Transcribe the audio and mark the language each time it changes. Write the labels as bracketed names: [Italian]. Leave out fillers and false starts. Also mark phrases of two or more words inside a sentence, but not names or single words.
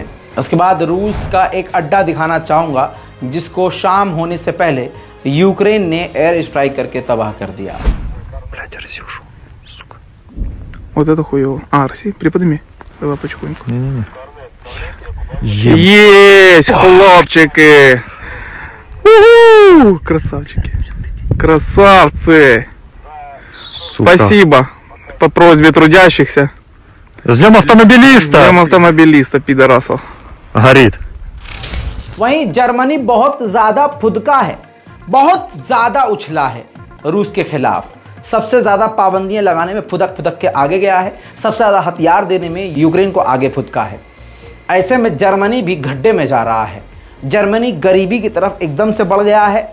[Hindi] उसके बाद रूस का एक अड्डा दिखाना चाहूँगा जिसको शाम होने से पहले यूक्रेन ने [English] air strike [Hindi] करके तबाह कर दिया। [Russian] Вот это хуево. Арси, приподними. Давай потихоньку. Есть, хлопчики! У-ху! Красавчики. Красавцы! Сука. Спасибо по просьбе трудящихся. С днем автомобилиста! Днем автомобилиста, пидорасов. Горит. [Hindi] वहीं जर्मनी बहुत ज़्यादा फुदका है, बहुत ज़्यादा उछला है रूस के खिलाफ। सबसे ज़्यादा पाबंदियां लगाने में फुदक के आगे गया है, सबसे ज़्यादा हथियार देने में यूक्रेन को आगे फुदका है। ऐसे में जर्मनी भी गड्ढे में जा रहा है। जर्मनी गरीबी की तरफ एकदम से बढ़ गया है।